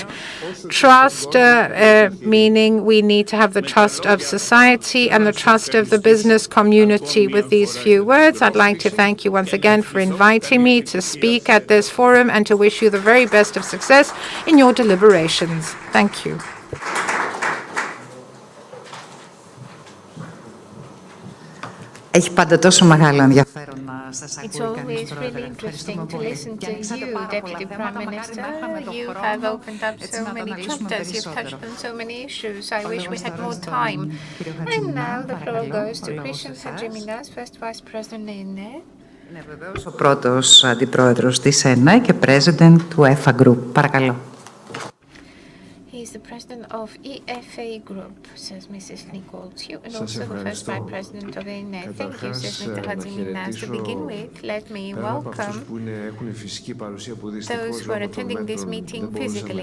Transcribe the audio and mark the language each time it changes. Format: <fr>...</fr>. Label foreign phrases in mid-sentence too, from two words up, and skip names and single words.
<en>Trust, meaning we need to have the trust of society and the trust of the business community. With these few words, I'd like to thank you once again for inviting me to speak at this forum and to wish you the very best of success in your deliberations. Thank you.</en> <el>Έχει πάντα τόσο μεγάλο ενδιαφέρον να σας ακούει κανείς,</el> <en>It's always really</en> <el>Πρόεδρε.</el> <en>interesting to listen to you, Deputy Prime Minister. You have opened up so many chapters, you've touched on so many issues. I wish we had more time. And now the floor goes to Christian Hadjiminas, First Vice President ΕΝ.Ε.</en> <el>Είναι βεβαίως ο πρώτος αντιπρόεδρος της ΕΝ.Ε και president του ΕΦΑ Group. Παρακαλώ.</el> <en>He is the president of EFA Group, says Mrs. Nicoltiu, and also the first vice president of Ε.ΕΝ.Ε. Thank you, says Mr. Hatziminas. To begin with, let me welcome those who are attending this meeting physically.</en>